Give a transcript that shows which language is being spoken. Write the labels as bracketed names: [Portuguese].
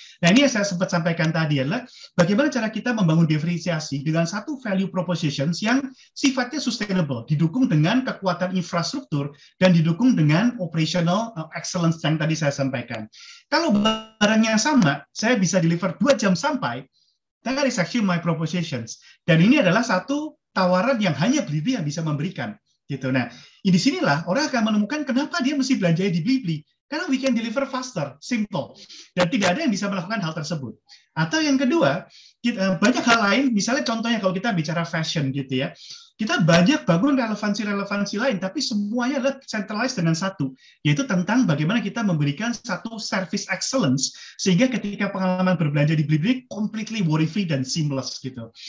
[Indonesian] Nah, ini yang saya sempat sampaikan tadi adalah bagaimana cara kita membangun diferensiasi dengan satu value propositions yang sifatnya sustainable, didukung dengan kekuatan infrastruktur dan didukung dengan operational excellence yang tadi saya sampaikan. Kalau barangnya sama, saya bisa deliver 2 jam sampai, [English] that is actually my propositions. [Indonesian] Dan ini adalah satu tawaran yang hanya Blibli yang bisa memberikan. Gitu. Nah, di sinilah orang akan menemukan kenapa dia mesti belanja di Blibli. Karena [English] we can deliver faster, simple. [Indonesian] Dan tidak ada yang bisa melakukan hal tersebut. Atau yang kedua, banyak hal lain, misalnya contohnya kalau kita bicara fashion gitu ya, kita banyak bangun relevansi-relevansi lain, tapi semuanya adalah centralized dengan satu, yaitu tentang bagaimana kita memberikan satu service excellence, sehingga ketika pengalaman berbelanja di Blibli [English] completely worry-free [Indonesian] dan seamless gitu.